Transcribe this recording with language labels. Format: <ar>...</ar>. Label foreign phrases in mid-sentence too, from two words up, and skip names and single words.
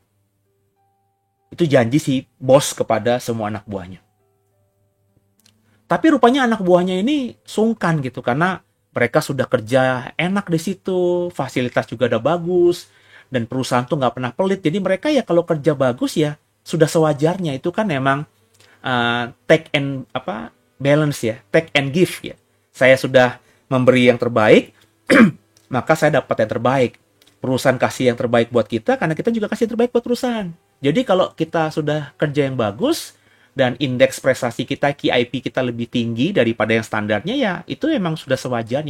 <id>Itu janji si bos kepada semua anak buahnya. Tapi rupanya anak buahnya ini sungkan gitu, karena mereka sudah kerja enak di situ, fasilitas juga udah bagus, dan perusahaan tuh nggak pernah pelit. Jadi mereka ya kalau kerja bagus ya sudah sewajarnya. Itu kan emang</id> <en>take and balance</en> <id>ya,</id> <en>take and give</en> <id>ya. Saya sudah memberi yang terbaik, maka saya dapat yang terbaik. Perusahaan kasih yang terbaik buat kita, karena kita juga kasih yang terbaik buat perusahaan. Jadi kalau kita sudah kerja yang bagus dan indeks prestasi kita, KIP kita lebih tinggi daripada yang standarnya, ya itu emang sudah sewajarnya.</id>